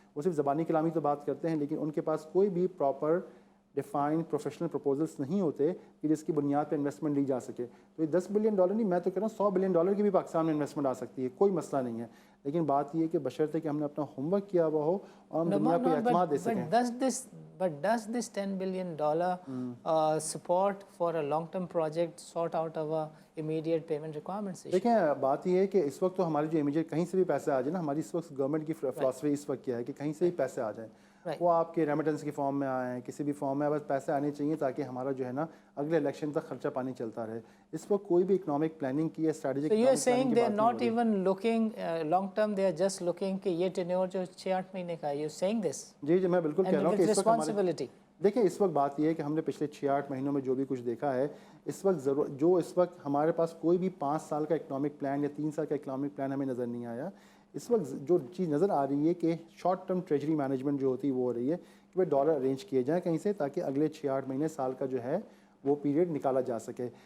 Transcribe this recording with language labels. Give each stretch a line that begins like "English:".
Urdu: وہ صرف زبانی کلامی تو بات کرتے ہیں, لیکن ان کے پاس کوئی بھی پراپر ڈیفائنڈ پروفیشنل پروپوزلس نہیں ہوتے کہ جس کی بنیاد پہ انویسٹمنٹ لی جا سکے. تو یہ $10 بلین نہیں, میں تو کہہ رہا ہوں $100 بلین کی بھی پاکستان میں انویسٹمنٹ آ سکتی ہے, کوئی مسئلہ نہیں ہے. لیکن بات یہ ہے کہ بشرطے کہ ہم نے اپنا ہوم ورک کیا ہوا ہو اور ہم دنیا پہ اعتماد دے سکیں.
English: But does this $10 billion support for a long-term project sort out our immediate payment requirements issue?
Urdu: دیکھیں بات یہ ہے کہ اس وقت تو ہماری جو امیجیٹ کہیں سے بھی پیسے آ جائیں نا, ہماری اس وقت گورنمنٹ کی فلاسفی اس وقت کیا ہے کہ کہیں سے بھی پیسے آ جائیں, وہ آپ کے ریمیٹنس کی فارم میں آئیں, کسی بھی فارم میں, بس پیسے آنے چاہیے تاکہ ہمارا جو ہے نا اگلے الیکشن تک خرچہ پانی چلتا رہے. اس وقت کوئی بھی اکنامک پلاننگ کی ہے, strategic.
English: So you're saying they're not even looking long term, they are just looking
Urdu: کہ یہ ٹینیور جو 6-8 مہینے کا ہے.
English: You're saying this?
Urdu: جی میں بالکل کہہ رہا ہوں کہ اس وقت
English: responsibility.
Urdu: دیکھیں اس وقت بات یہ ہے کہ ہم نے پچھلے 6-8 مہینوں میں جو بھی کچھ دیکھا ہے, اس وقت اس وقت ہمارے پاس کوئی بھی 5 سال کا اکنامک پلان یا 3 سال کا اکنامک پلان ہمیں نظر نہیں آیا. اس وقت جو چیز نظر آ رہی ہے کہ شارٹ ٹرم ٹریجری مینجمنٹ جو ہوتی ہے وہ ہو رہی ہے کہ وہ ڈالر ارینج کیے جائیں کہیں سے تاکہ اگلے 6-8 مہینے سال کا جو ہے وہ پیریڈ نکالا جا سکے.